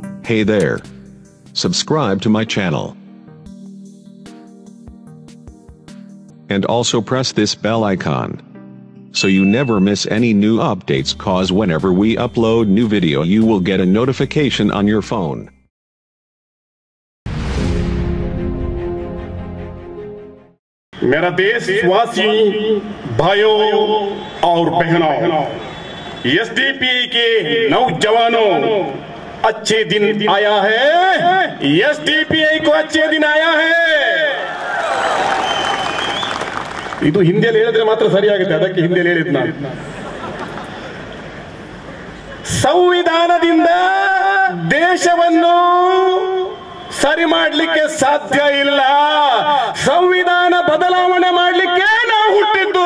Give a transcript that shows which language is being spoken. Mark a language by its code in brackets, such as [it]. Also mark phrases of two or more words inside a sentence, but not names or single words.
[en] Hey there. Subscribe to my channel. And also press this bell icon, so you never miss any new updates, cause whenever we upload new video you will get a notification on your phone. [hi] मेरा देशवासी भाइयों और बहनों, एसडीपी के नौजवानों, अच्छे दिन आया है। एसडीपी को अच्छे दिन आया है। [kn] ಇದು ಹಿಂದಿಯಲ್ಲಿ ಹೇಳಿದ್ರೆ ಮಾತ್ರ ಸರಿಯಾಗುತ್ತೆ, ಅದಕ್ಕೆ ಹಿಂದಿಯಲ್ಲಿ ಹೇಳಿದ್ ನಾನು. ಸಂವಿಧಾನದಿಂದ ದೇಶವನ್ನು ಸರಿ ಮಾಡಲಿಕ್ಕೆ ಸಾಧ್ಯ ಇಲ್ಲ. ಸಂವಿಧಾನ ಬದಲಾವಣೆ ಮಾಡಲಿಕ್ಕೆ ನಾವು ಹುಟ್ಟಿದ್ದು.